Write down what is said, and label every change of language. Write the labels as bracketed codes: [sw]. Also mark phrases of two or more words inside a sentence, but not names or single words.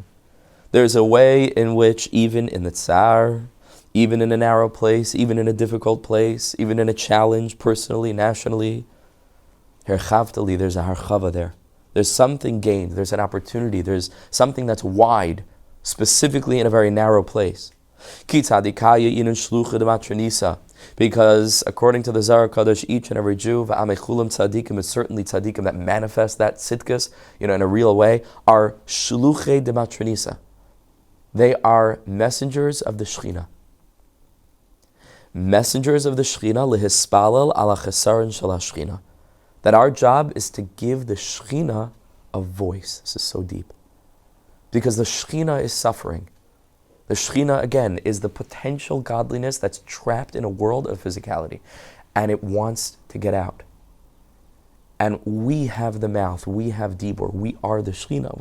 [en] There's a way in which even in the tsar, even in a narrow place, even in a difficult place, even in a challenge, personally, nationally, [he] הרחבת לי, [en] there's a harchava there. There's something gained, there's an opportunity, there's something that's wide, specifically in a very narrow place. [arc] כי צדיקייא אינון שלוחא דמטרוניתא. [en] Because according to the Zohar Kadosh, each and every Jew, [he] ועמך כולם צדיקים, [en] is certainly tzadikim that manifest that tzidkus, in a real way, are [arc] שלוחי דמטרוניתא. [en] They are messengers of the Shechina. Messengers of the Shechina, [he] להתפלל על חסרון של שכינה. [en] That our job is to give the Shechina a voice. This is so deep. Because the Shechina is suffering. The Shechina, again, is the potential godliness that's trapped in a world of physicality. And it wants to get out. And we have the mouth, we have Dibur, we are the Shechina.